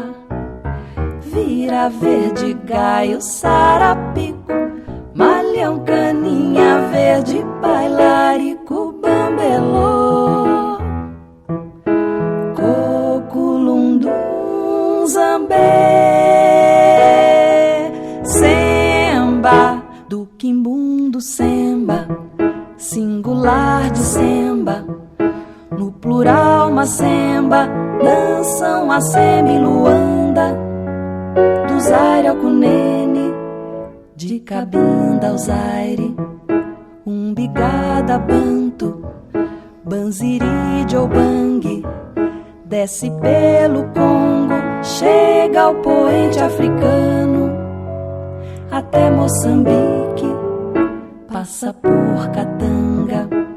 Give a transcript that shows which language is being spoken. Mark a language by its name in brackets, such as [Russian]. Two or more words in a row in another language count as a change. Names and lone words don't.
[Portuguese] Vira verde, gaio, sarapico, malhão, caninha verde, bailarico, bambelô, coculundum, zambê, semba. Do quimbundo semba, singular de semba, no plural macemba, dançam a semba em Luanda, do Zaire ao Cunene, de Cabinda ao Zaire, Umbigada, Banto, Banziri de Obangue, desce pelo Congo, chega ao poente africano, até Moçambique, passa por Katanga,